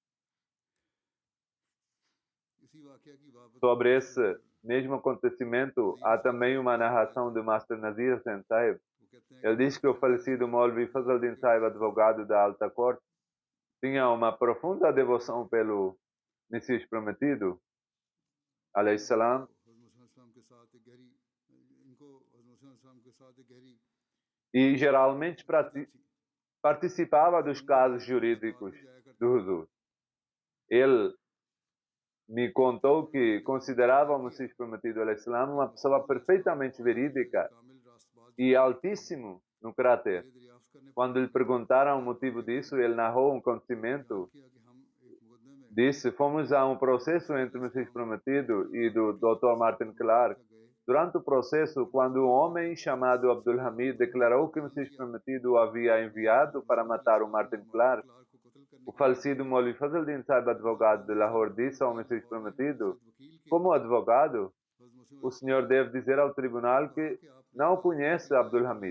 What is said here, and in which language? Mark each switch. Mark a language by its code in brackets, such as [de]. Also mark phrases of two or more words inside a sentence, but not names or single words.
[pt] Sobre esse mesmo acontecimento, há também uma narração do Master Nazir Hussain Sahib. Ele diz que o falecido Maulvi Fazl-Din Sahib, advogado da Alta Corte, tinha uma profunda devoção pelo Messias Prometido, [ar] عليه السلام, [pt] e geralmente participava dos casos jurídicos do Huzur. Ele me contou que considerava o Messias Prometido [ar] عليه السلام [pt] uma pessoa perfeitamente verídica e altíssimo no caráter. Quando lhe perguntaram o motivo disso, ele narrou um acontecimento. Disse, fomos a um processo entre o Messias Prometido e do Dr. Martin Clark. Durante o processo, quando um homem chamado Abdul Hamid declarou que o Messias Prometido o havia enviado para matar o Martin Clark, o falecido Maulvi Fazl-Din Sahib, advogado de Lahore, disse ao Messias Prometido, como advogado, o senhor deve dizer ao tribunal que não conhece Abdul Hamid.